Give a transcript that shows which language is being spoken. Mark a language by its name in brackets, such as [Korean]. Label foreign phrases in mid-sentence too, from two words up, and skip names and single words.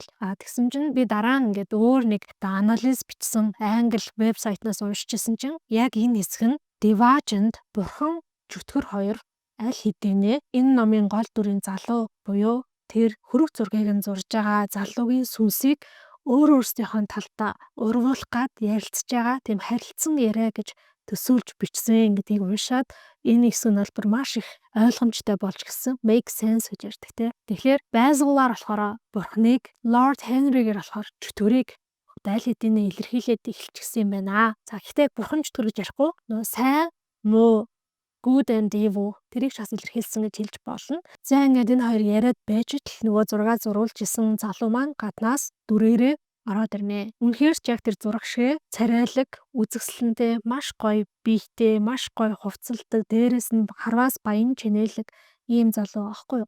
[Mongolian] тэгсэн чинь би дараа нь ингээд өөр нэг анализ бичсэн англи вебсайтнаас уншижсэн чинь яг энэ хэсэг нь Divergent бурхан чөтгөр хоёр аль хэдийнэ энэ номын гол дүрийн залуу буюу тэр хөрөг зургийг нь зурж байгаа залуугийн сүнсийг өөрсдийнхөө талдаа урвуулах гад ярилцж байгаа тийм харилцсан яриа гэж төсөөлж бичсэн гэдгийг уншаад энэ хэсэг нь бол маш их ойлгомжтой болж гисэн [English] make sense [Mongolian] гэж ярьдаг тийм. Тэгэхээр Basil-аар болохоор бурхныг, Lord Henry-гээр болохоор чөтгөрийг аль хэдийнэ илэрхийлээд эхэлчихсэн юм байна. За гэхдээ бурхан чөтгөр гэж ярихгүй нөө сайн, муу, [English] good and evil [Mongolian] тэрийг ч бас илэрхийлсэн гэж хэлж болно. За ингээд энэ хоёр яриад байж л нөгөө зураг зурулж исэн залуу маань гаднаас дүрээрээ ороод ирнэ. Үнэхээр ч яг тэр зураг шиг царайлаг, үзэсгэлэнтэй, маш гоё биетэй, маш гоё хувцалдаг, дээрээс нь харваас баян чинээлэг ийм залуу аахгүй юу?